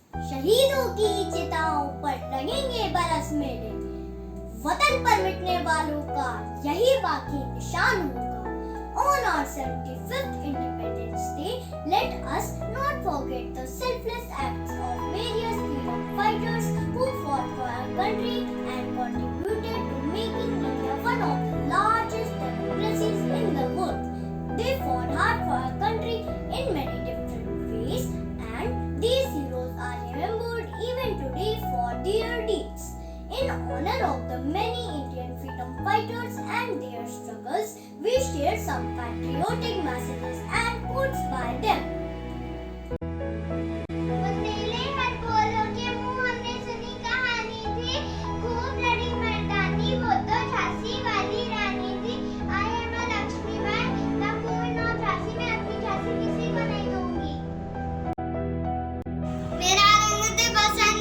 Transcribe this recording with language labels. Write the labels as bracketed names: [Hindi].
[Hindi] शहीदों की चिताओं पर लगेंगे बरस मेरे, वतन पर मिटने वालों का यही बाकी निशान होगा. [English] On our 75th Independence Day, let us not forget the selfless acts of various freedom fighters who fought for our country and contributed to making India one of the largest democracies in the world. They fought hard for our country in many different ways, and these heroes are remembered even today for their deeds. In honor of the many Indian freedom fighters and their struggles, we share some patriotic messages and quotes by them. [Hindi] Bundele हर बोलों के मुंह हमने सुनी कहानी थी, खूब लड़ी मर्दानी वो तो झांसी वाली रानी थी. [English] I am a Lakshmibai, the queen of Jhansi. [Hindi] मैं अपनी झांसी किसी को नहीं दूंगी. मेरा रंग दे बस